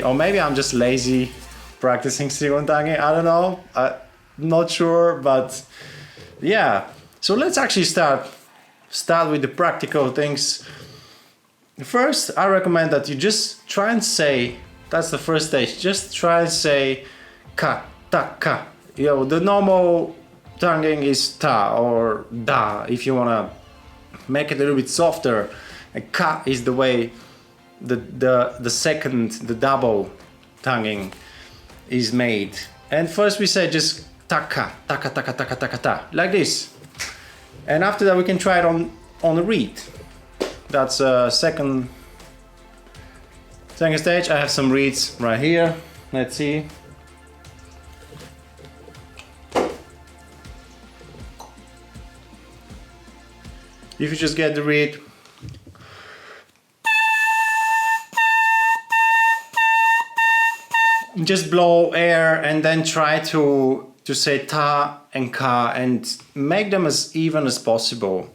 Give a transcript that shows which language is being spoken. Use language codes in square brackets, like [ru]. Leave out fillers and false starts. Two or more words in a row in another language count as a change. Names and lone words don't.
[en] Or maybe I'm just lazy practicing single tonguing. I don't know. I'm not sure, but yeah. So let's actually start with the practical things. First, I recommend that you just try and say, that's the first stage, just try and say ka, ta, ka. The normal tonguing is ta or da, if you want to make it a little bit softer. And ka is the way the second, the double tonguing is made. And first we say just taka, taka, taka, taka, taka, ta, like this. And after that we can try it on a reed. That's second stage. I have some reeds right here. Let's see. If you just get the reed, just blow air and then try to say ta and ka and make them as even as possible.